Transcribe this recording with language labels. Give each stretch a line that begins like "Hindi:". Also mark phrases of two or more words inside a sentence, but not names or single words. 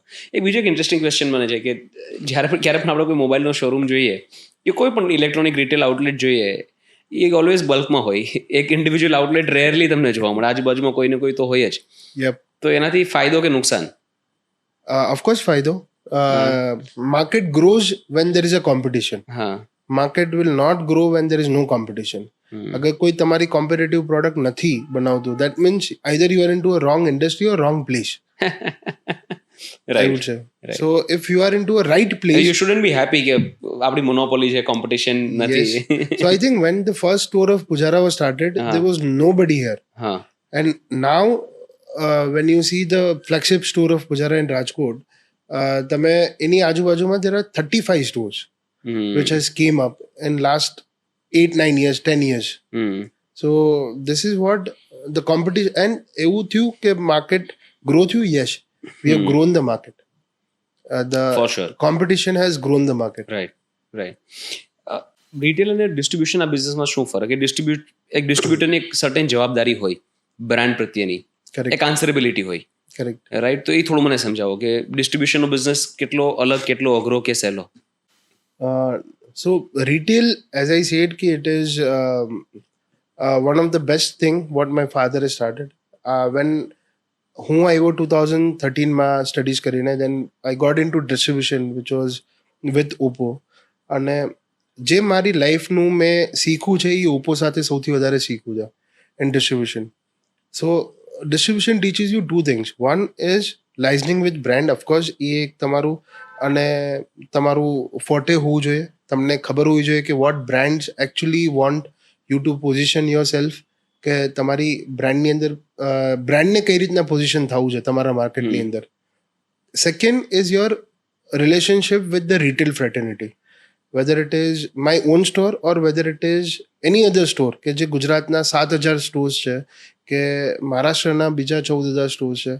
Gujarati: એક બીજો એક ઇન્ટરેસ્ટિંગ ક્વેશ્ચન મને છે કે જ્યારે પણ ક્યારે પણ આપણે કોઈ મોબાઈલનો શોરૂમ જોઈએ કે કોઈ પણ
English: electronic retail outlet
Gujarati: જોઈએ, એ ઓલવેઝ બલ્કમાં હોય. એક
English: individual outlet
Gujarati: રેરલી તમને જોવા મળે. આજુબાજુમાં કોઈ ને કોઈ તો હોય જ. યપ. તો એનાથી ફાયદો કે નુકસાન? ઓફકોર્સ ફાયદો.
English: Market grows when there is a competition. હા. Market will not grow when there is no competition.
Gujarati: અગર કોઈ તમારી કોમ્પિટિટિવ પ્રોડક્ટ નથી બનાવતું,
English: that means either you are into a wrong industry or wrong place. I would say. So if you are into a right place, you shouldn't be happy
Gujarati: કે આપણી મોનોપોલી છે, કોમ્પિટિશન નથી.
English: So I think when the first store of Pujara was started, there was nobody here. હા. And now when you see the flagship store of Pujara in Rajkot,
Gujarati: તમે એની આજુબાજુમાં
English: there are 35 stores which has came up in last 8-9 years, 10 years. So this is what the competition, and
Gujarati: એવું થયું કે માર્કેટ ગ્રો થયું.
English: Yes, we have grown the market. The For sure. competition has grown the market. Right, right.
Gujarati: રિટેલ અને ડિસ્ટ્રીબ્યુશન આ બિઝનેસમાં શું ફરક? એક ડિસ્ટ્રીબ્યુટરની એક સર્ટેન જવાબદારી હોય બ્રાન્ડ પ્રત્યેની, Correct. એક આન્સરેબિલિટી હોય. Correct. રાઈટ. તો એ થોડું મને સમજાવો કે ડિસ્ટ્રીબ્યુશનનો બિઝનેસ કેટલો અલગ, કેટલો અઘરો કે સહેલો?
English: So retail, as I said, ki it is one of the best thing what my father has started.
Gujarati: When હું આવ્યો 2013 માં સ્ટડીઝ કરીને,
English: then I got into distribution which was with Oppo.
Gujarati: અને જે મારી લાઈફનું મેં શીખવું છે એ ઓપ્પો સાથે સૌથી વધારે શીખવું છે
English: in distribution. So distribution teaches you two things. One is licensing with brand. Of course
Gujarati: એ એક તમારું અને તમારું ફોર્ટે હોવું જોઈએ. તમને ખબર હોવી જોઈએ કે
English: what brands actually want you to position yourself,
Gujarati: કે તમારી બ્રાન્ડની અંદર બ્રાન્ડને કઈ રીતના પોઝિશન થવું છે તમારા માર્કેટની અંદર.
English: Second is your relationship with the retail fraternity, whether it is my own store or whether it is any other store,
Gujarati: કે જે ગુજરાતના 7,000 સ્ટોર્સ છે કે મહારાષ્ટ્રના બીજા 14,000 સ્ટોર્સ છે.